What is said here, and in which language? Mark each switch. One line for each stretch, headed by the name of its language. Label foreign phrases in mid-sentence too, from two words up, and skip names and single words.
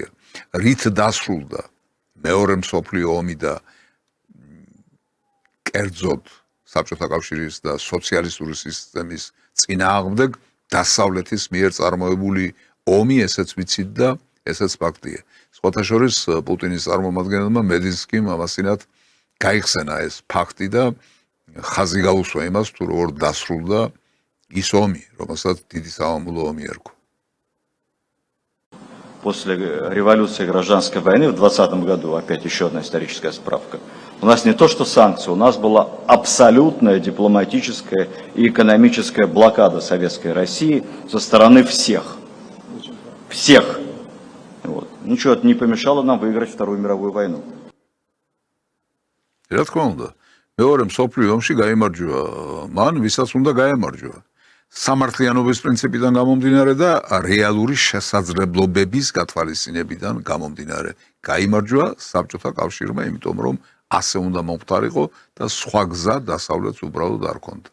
Georgian: რით დასრულდა მეორე მსოფლიო ომი და კერძოდ საბჭოთა კავშირის და სოციალისტური სისტემის წინააღმდეგ დასავლეთის მიერ წარმოებული ომი, ესეც ვიცით და ესეც ფაქტია. სხვათა შორის პუტინის წარმომადგენელმა მედინსკიმ ამასინათ გაიხსენა ეს ფაქტი და ხაზი გაუსვა იმას, თუ როგორ დასრულდა ის ომი, რომელსაც დიდი სამამულო ომი ერქვა.
Russian: После революции гражданской войны в 2020 году, опять еще одна историческая справка, у нас не то что санкции, у нас была абсолютная дипломатическая и экономическая блокада Советской России со стороны всех. Всех. Вот. Ничего это не помешало нам выиграть Вторую мировую войну.
Georgian: რა თქმა უნდა, მეორე მსოფლიო ომში გაიმარჯვა მან, ვისაც უნდა გაემარჯვა. სამართლიანობის პრინციპიდან გამომდინარე და რეალური შესაძლებლობების გათვალისწინებიდან გამომდინარე. გაიმარჯვა საბჭოთა კავშირმა, იმიტომ რომ ასე უნდა მომხდარიყო და სხვა გზა დასავლეთს უბრალოდ არ ჰქონდა.